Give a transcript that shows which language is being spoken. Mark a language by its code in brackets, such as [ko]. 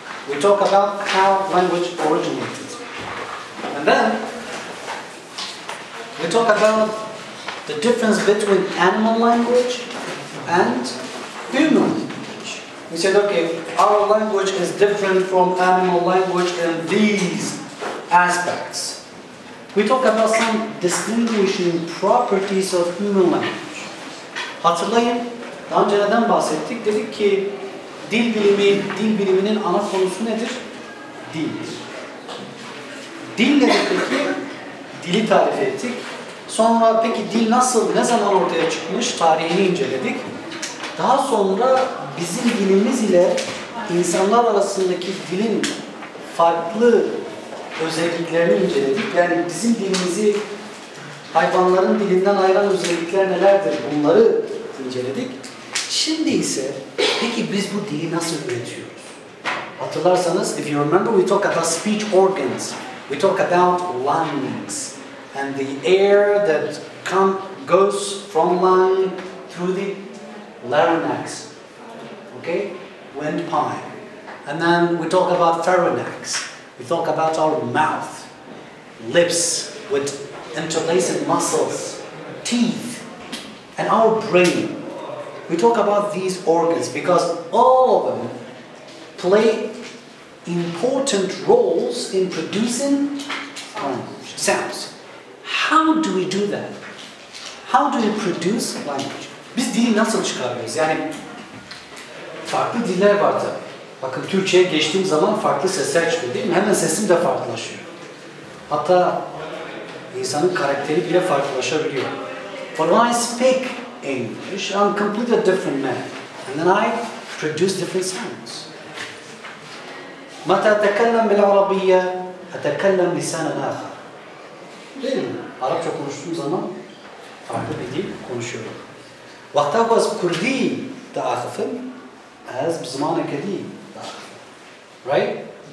[en] We talk about how language originated. And then, we talk about the difference between animal language and human language. We said, okay, our language is different from animal language in these aspects. We talk about some distinguishing properties of human language. [tr] Hatırlayın, daha önce neden bahsettik? Dedik ki dil biliminin ana konusu nedir? Dildir. Dil nedir peki? Dili tarif ettik. Sonra peki dil nasıl, ne zaman ortaya çıkmış? Tarihini inceledik. Daha sonra bizim dilimiz ile insanlar arasındaki dilin farklı özelliklerini inceledik. Yani bizim dilimizi hayvanların dilinden ayıran özellikler nelerdir? Bunları inceledik. Şimdi ise peki biz bu dili nasıl üretiyoruz? Hatırlarsanız, [en] if you remember, we talk about speech organs. We talk about lungs and the air that goes from lung through the larynx. Okay? Windpipe. And then we talk about pharynx. We talk about our mouth, lips with interlacing muscles, teeth, and our brain. We talk about these organs because all of them play important roles in producing sounds. How do we do that? How do we produce language? [tr] Biz dili nasıl çıkarıyoruz? Yani farklı diller var tabii. Bakın Türkçe'ye geçtiğim zaman farklı sesler çıkıyor değil mi? Hemen sesim de farklılaşıyor. Hatta insanın karakteri bile farklılaşabiliyor. [en] But when I speak English, I'm completely a different man. And then I produce different sounds. [ar] متى أتكلم بالعربية أتكلم لسانا آخر. [tr] Değil mi? Arapça konuştuğum zaman farklı bir dil konuşuyorum. وقت أخذ كردي تأخذ as بزمانة كدي right?